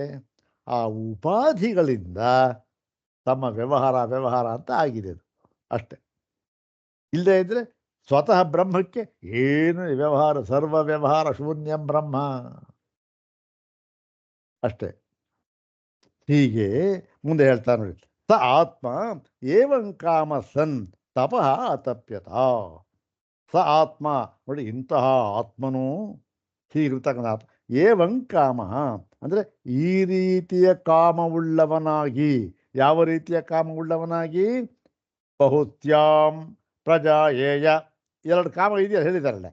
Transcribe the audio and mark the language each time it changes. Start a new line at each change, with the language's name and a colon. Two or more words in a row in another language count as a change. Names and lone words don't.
Kannada: ಆ ಉಪಾಧಿಗಳಿಂದ ತಮ್ಮ ವ್ಯವಹಾರ ಅಂತ ಆಗಿದೆ ಅದು ಅಷ್ಟೆ. ಇಲ್ಲದೇ ಇದ್ರೆ ಸ್ವತಃ ಬ್ರಹ್ಮಕ್ಕೆ ಏನು ವ್ಯವಹಾರ?
Sanskrit: ಸರ್ವ ವ್ಯವಹಾರ ಶೂನ್ಯಂ ಬ್ರಹ್ಮ ಅಷ್ಟೇ.
Kannada: ಹೀಗೆ ಮುಂದೆ ಹೇಳ್ತಾ ನೋಡಿ,
Sanskrit: ಸ ಆತ್ಮ ಏವಂ ಕಾಮ ಸನ್ ತಪಃ ಅತಪ್ಯತ. ಸ ಆತ್ಮ,
Kannada: ನೋಡಿ ಇಂತಹ ಆತ್ಮನು, ಹೀಗಿರ್ತಕ್ಕಂಥ ಆತ್ಮ,
Sanskrit: ಏವಂ ಕಾಮ
Kannada: ಅಂದರೆ ಈ ರೀತಿಯ ಕಾಮವುಳ್ಳವನಾಗಿ. ಯಾವ ರೀತಿಯ ಕಾಮವುಳ್ಳವನಾಗಿ?
Sanskrit: ಬಹುತ್ಯಾಂ ಪ್ರಜಾಯೇಯ,
Kannada: ಎರಡು ಕಾಮ ಇದೆಯಲ್ಲ ಹೇಳಿದಾರಲ್ಲ.